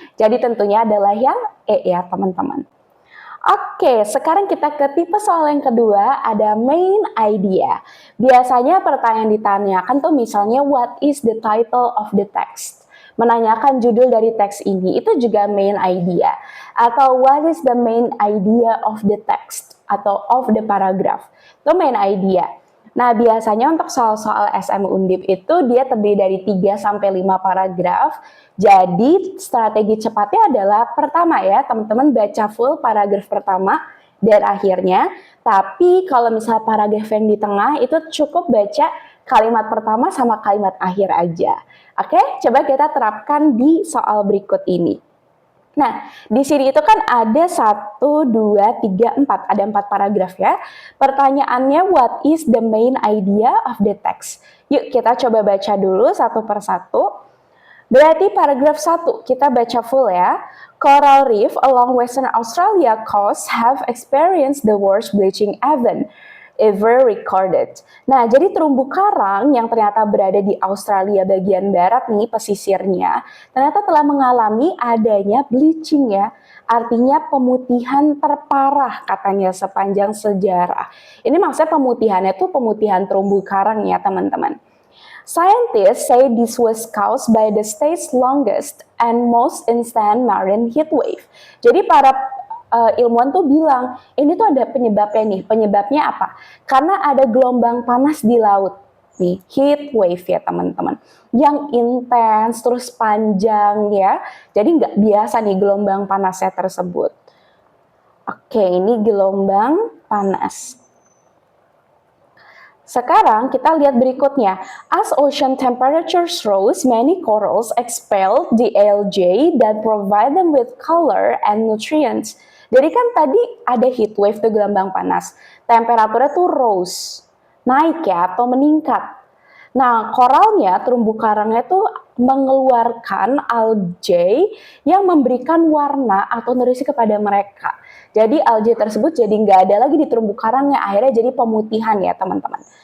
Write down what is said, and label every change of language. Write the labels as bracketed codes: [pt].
[id] Jadi tentunya adalah yang E ya teman-teman. Oke, sekarang kita ke tipe soal yang kedua, ada main idea. Biasanya pertanyaan ditanyakan tuh misalnya, [en] what is the title of the text? [id] Menanyakan judul dari teks ini, itu juga main idea. Atau [en] what is the main idea of the text? [id] Atau [en] of the paragraph. [id] Itu [en] main idea. [id] Nah, biasanya untuk soal-soal SM Undip itu dia terdiri dari 3-5 paragraf. Jadi, strategi cepatnya adalah pertama ya, teman-teman baca full paragraf pertama dan akhirnya. Tapi kalau misalnya paragraf yang di tengah itu cukup baca kalimat pertama sama kalimat akhir aja. Oke, coba kita terapkan di soal berikut ini. Nah, di sini itu kan ada 1, 2, 3, 4. Ada 4 paragraf ya. Pertanyaannya, [en] what is the main idea of the text? [id] Yuk, kita coba baca dulu satu persatu. Berarti paragraf 1, kita baca full ya. [en] Coral reef along Western Australia coast have experienced the worst bleaching event ever recorded. [id] Nah, jadi terumbu karang yang ternyata berada di Australia bagian barat nih, pesisirnya, ternyata telah mengalami adanya bleaching ya. Artinya pemutihan terparah katanya sepanjang sejarah. Ini maksudnya pemutihannya tuh pemutihan terumbu karang ya teman-teman. [en] Scientists say this was caused by the state's longest and most instant marine heat wave. [id] Jadi para ilmuwan tuh bilang, ini tuh ada penyebabnya nih. Penyebabnya apa? Karena ada gelombang panas di laut. Nih, heat wave ya teman-teman. Yang intens, terus panjang ya. Jadi nggak biasa nih gelombang panasnya tersebut. Oke, ini gelombang panas. Sekarang kita lihat berikutnya. [en] As ocean temperatures rose, many corals expelled the algae that provide them with color and nutrients. [id] Jadi kan tadi ada heat wave tuh gelombang panas. Temperaturnya tuh rose, naik ya atau meningkat. Nah, koralnya, terumbu karangnya tuh mengeluarkan algae yang memberikan warna atau nutrisi kepada mereka. Jadi algae tersebut jadi nggak ada lagi di terumbu karangnya, akhirnya jadi pemutihan ya teman-teman.